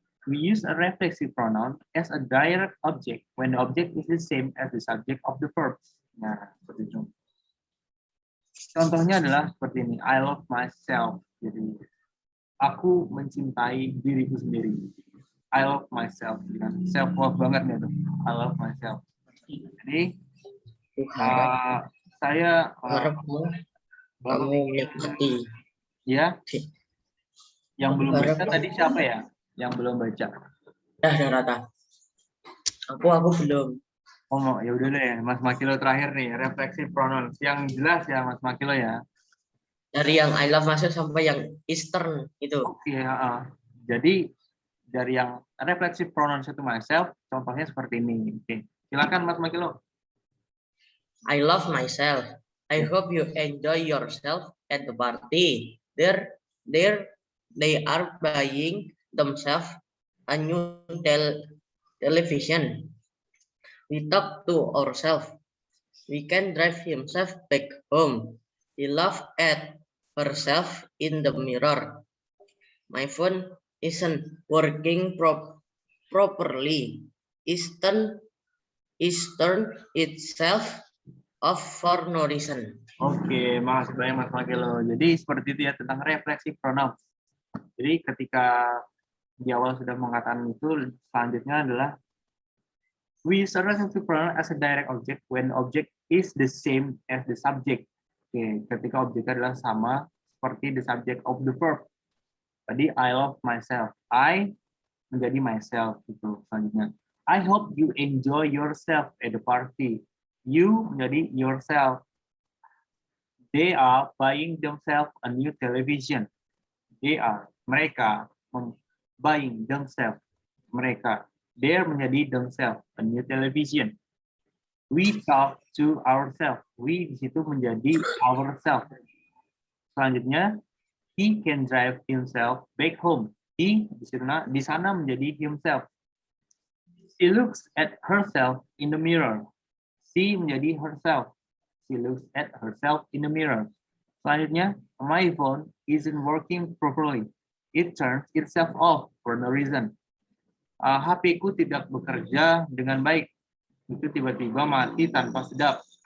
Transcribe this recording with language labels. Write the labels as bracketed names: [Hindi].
[English] We use a reflexive pronoun as a direct object when the object is the same as the subject of the verbs. [Indonesian] Nah, seperti itu. Contohnya adalah seperti ini. I love myself. Jadi, aku mencintai diriku sendiri. [English] I love myself. Self love banget nih tuh. I love myself. [Indonesian] Jadi saya kamu menikmati. Ya. Yang belum baca tadi siapa ya? Yang belum baca. Dah rata. Aku belum. Oh, ya udah deh, Mas Makilo terakhir nih, reflexive pronouns. Yang jelas ya Mas Makilo ya. Dari yang I love myself sampai yang Eastern itu. Oke, jadi dari yang reflexive pronouns itu myself, contohnya seperti ini. Oke, silakan Mas Makilo. [English] I love myself. I hope you enjoy yourself at the party. They are buying themselves a new television. We talk to ourselves. We can drive himself back home. He laughed at herself in the mirror. My phone isn't working properly. Eastern itself off for no reason. [Indonesian] Oke, makasih banyak Mas Makilo. Jadi seperti itu ya tentang reflexive pronouns. Jadi ketika di awal sudah mengatakan itu, selanjutnya adalah we use a reflexive pronoun as a direct object when object is the same as the subject. Oke, ketika objeknya adalah sama seperti the subject of the verb. [English] Tadi I love myself. I menjadi myself itu selanjutnya. I hope you enjoy yourself at the party. You menjadi yourself. They are buying themselves a new television. They are, mereka, buying themselves, mereka. They are menjadi themselves a new television. We talk to ourselves. We di situ menjadi ourselves. Selanjutnya, he can drive himself back home. He di sana menjadi himself. She looks at herself in the mirror. She menjadi herself. She looks at herself in the mirror. Selanjutnya, my phone isn't working properly. It turns itself off for no reason. [Indonesian] HP-ku tidak bekerja dengan baik. Itu tiba-tiba mati tanpa sebab.